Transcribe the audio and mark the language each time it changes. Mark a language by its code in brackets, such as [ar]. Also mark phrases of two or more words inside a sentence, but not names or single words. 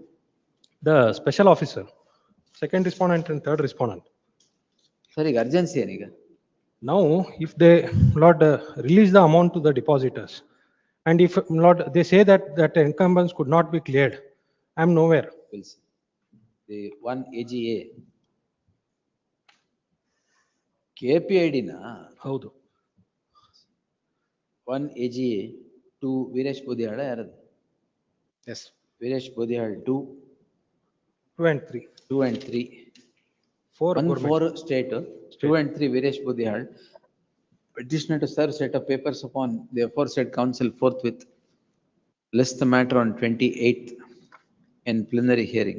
[en] The special officer, second respondent and third respondent. Sorry, urgency aniga. Now, if they, Lord, release the amount to the depositors, and if, Lord, they say that encumbrance could not be cleared, I am nowhere. We'll see. The one AGA. KPID na? [kn] Haudu. [en] One AGA, 2 Viresh Bodhiyada yaradu? Yes. Viresh Bodhiyal 2. 2 and 3. 2 and 3. 4 1 government. 4 state. 2 and 3 Viresh Bodhiyal. Petitioner to serve set of papers upon the aforesaid counsel forthwith. List the matter on 28th in plenary hearing.